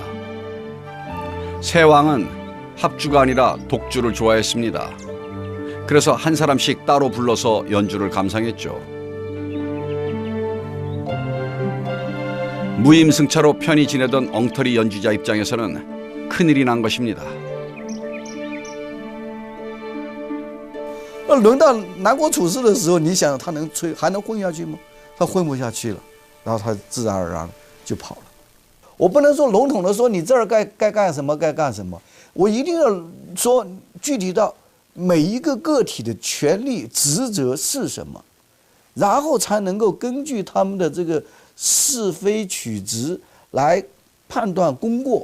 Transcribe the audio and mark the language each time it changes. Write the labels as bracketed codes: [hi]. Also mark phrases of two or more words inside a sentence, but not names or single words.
[ko] 새 왕은 합주가 아니라 독주를 좋아했습니다. 그래서 한 사람씩 따로 불러서 연주를 감상했죠. 무임승차로 편히 지내던 엉터리 연주자 입장에서는 큰일이 난 것입니다. [zh] 轮到南国处士的时候，你想他能吹还能混下去吗？他混不下去了，然后他自然而然就跑了。我不能说笼统的说你这儿该干什么该干什么，我一定要说具体到每一个个体的权利职责是什么，然后才能够根据他们的这个是非曲直来判断功过。